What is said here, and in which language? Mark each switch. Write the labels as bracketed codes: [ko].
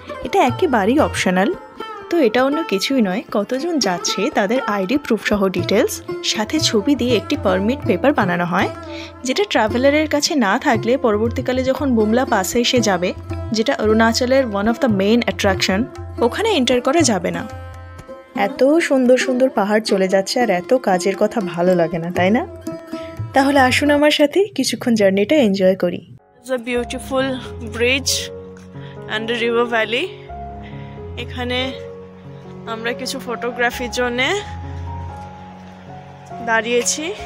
[bn] এটা একেবারেই অপশনাল। তো এটা অন্য কিছুই নয়, কতজন যাচ্ছে তাদের আইডি প্রুফ সহ ডিটেলস সাথে ছবি দিয়ে একটি পারমিট পেপার বানানো হয়, যেটা ট্রাভেলারের কাছে না থাকলে পরবর্তীকালে যখন বুমলা পাসে এসে যাবে, যেটা অরুণাচলের [en] one of the main attraction, [bn] ওখানে এন্টার করা যাবে না। এত সুন্দর পাহাড় চলে যাচ্ছে আর এত কাজের কথা ভালো লাগে না, তাই না? তাহলে আসুন আমার সাথে কিছুক্ষণ জার্নিটা এনজয় করি। [en] It's a beautiful bridge and a river valley. [bn] এখানে আমরা কিছু ফটোগ্রাফির জন্য দাঁড়িয়েছি।